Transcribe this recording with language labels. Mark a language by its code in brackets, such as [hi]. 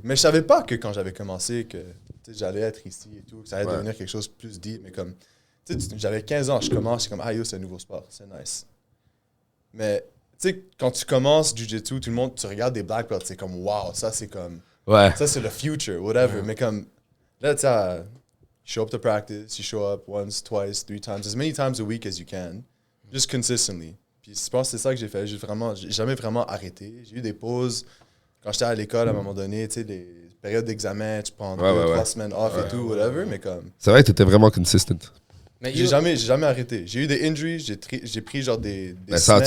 [fr] Mais je savais pas que quand j'avais commencé, que j'allais être ici et tout, que ça allait devenir quelque chose de plus deep. Mais comme, j'avais 15 ans, je commence, c'est comme, ah yo, c'est un nouveau sport. C'est nice. Mais, tu sais, quand tu commences jiu-jitsu, tout le monde, tu regardes des black belts, c'est comme, wow, ça c'est comme, Ouais. ça c'est le future, whatever. Mais comme, là, tu sais, [en] you show up to practice, you show up once, twice, 3 times, as many times a week as you can, just consistently. [fr] Puis je pense que c'est ça que j'ai fait. J'ai jamais vraiment arrêté. J'ai eu des pauses quand j'étais à l'école à un moment donné, tu sais, des périodes d'examen, tu prends 2-3 semaines off et tout, whatever, mais comme, C'est vrai que t'étais vraiment consistent. Mais j'ai jamais arrêté. J'ai eu des injuries, j'ai pris genre des Mais ça, tu